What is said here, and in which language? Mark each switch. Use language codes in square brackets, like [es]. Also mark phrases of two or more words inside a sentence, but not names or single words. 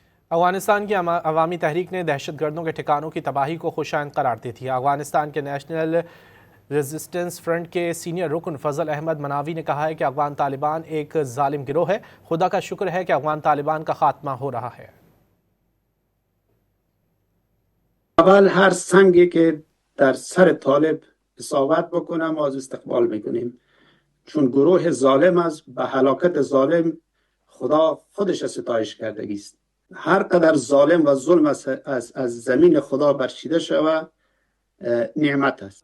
[ur] افغانستان کی عوامی تحریک نے دہشت گردوں کے ٹھکانوں کی تباہی کو خوش آئند قرار دی تھی. افغانستان کے نیشنل ریزسٹنس فرنٹ کے سینئر رکن فضل احمد منوی نے کہا ہے کہ افغان طالبان ایک ظالم گروہ ہے. خدا کا شکر ہے کہ افغان طالبان کا خاتمہ ہو رہا ہے. [fa] اول هر سنگی که در سر طالب اصابت بکنه ما از استقبال میکنیم، چون گروه ظالم است. به هلاکت ظالم خدا خودش ستایش کردگی است. هر قدر ظالم و ظلم از زمین خدا برچیده شود نعمت است.